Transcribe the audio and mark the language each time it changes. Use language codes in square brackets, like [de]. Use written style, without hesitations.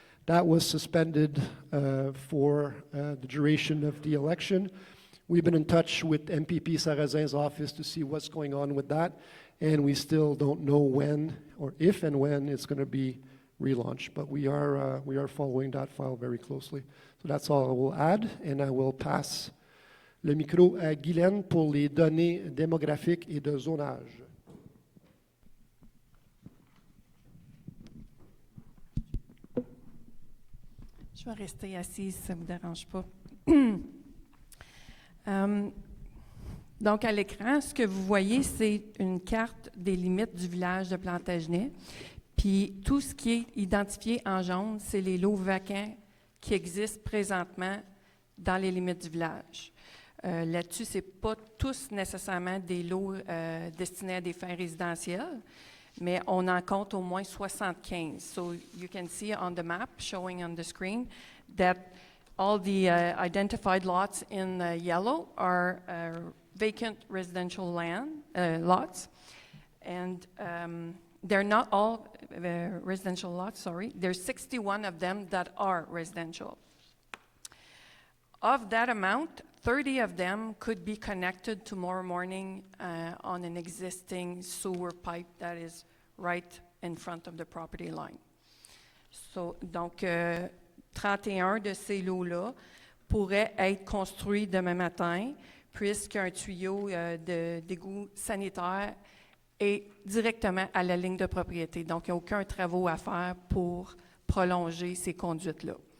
[en] That was suspended for the duration of the election. We've been in touch with MPP Sarrazin's office to see what's going on with that, and we still don't know when or if and when it's going to be relaunched, but we are following that file very closely. So that's all I will add, and I will pass [fr] le micro à Guylaine pour les données démographiques et de zonage. Je vais rester assise, si ça ne vous dérange pas. Donc, à l'écran, ce que vous voyez, c'est une carte des limites du village de Plantagenet. Puis, tout ce qui est identifié en jaune, c'est les lots vacants qui existent présentement dans les limites du village. Là-dessus, ce n'est pas tous nécessairement des lots destinés à des fins résidentielles, mais on en compte au moins 75. [en] So you can see on the map showing on the screen that all the identified lots in yellow are vacant residential land lots, and they're not all residential lots, sorry. There's 61 of them that are residential. Of that amount, 30 of them could be connected tomorrow morning on an existing sewer pipe that is right in front of the property line. [fr] So, donc, 31 de ces lots-là pourraient être construits demain matin, puisqu'un tuyau d'égout sanitaire est directement à la ligne de propriété. Donc, il n'y a aucun travaux à faire pour prolonger ces conduites-là.